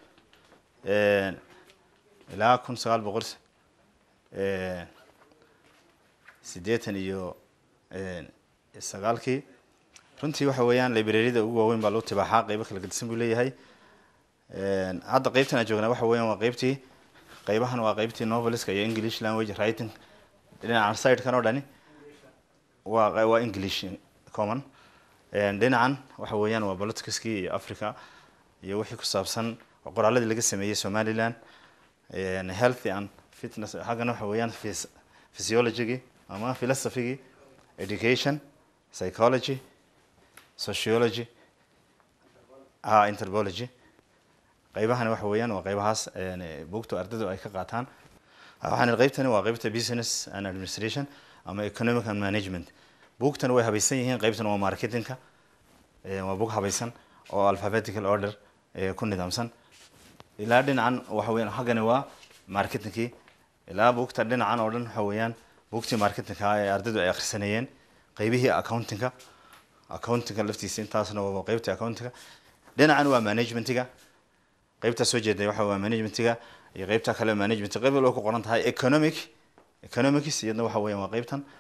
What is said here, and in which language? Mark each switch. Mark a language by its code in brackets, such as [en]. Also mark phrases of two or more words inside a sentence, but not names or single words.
[so] ilaa 1989 runtii waxa weeyaan library-da ugu waaweyn baa loo tibaaxaa qaybo kala gedisan buu leeyahay hadda qaybtan aan joognaa waxa weeyaan waa qaybtii qaybahan waa qaybtii noveliska iyo [en] English language writing [so] dhinacan side kan oo dhani waa [en] English common [so] dhinacan waxa weeyaan waa politicski iyo Africa iyo wixii ku saabsan qoraalladii laga sameeyay Somaliland [en] health and fitness [so] xagana waxa weeyaan physiology ama [en] philosophy education psychology sociology anthropology [so] qaybahan waxa weeyaan waa qaybahaas buugta ardaydu ay ka qaataan waxaan qaybtani waa qaybta business [en] and administration [so] ama [en] economic and management [so] buugtan way habaysan yihiin qaybtan waa marketingka waa buug habaysan oo alphabetical order ku nidaamsan ilaa dhinacan waxa weeyaan xagani waa marketingki ilaa buugta dhinacan oo dhan waxa weeyaan buugtii marketingka ay ardaydu ay akhrisanayeen qaybihii accountingka laftiisa intaasna waa qaybta accountingka dhinacan waa managementiga qaybta soo jeeday waxa waa managementiga iyo qaybta kale management qayb loo ku qoran tahay economics iyadna waxa weeyaan waa qaybtan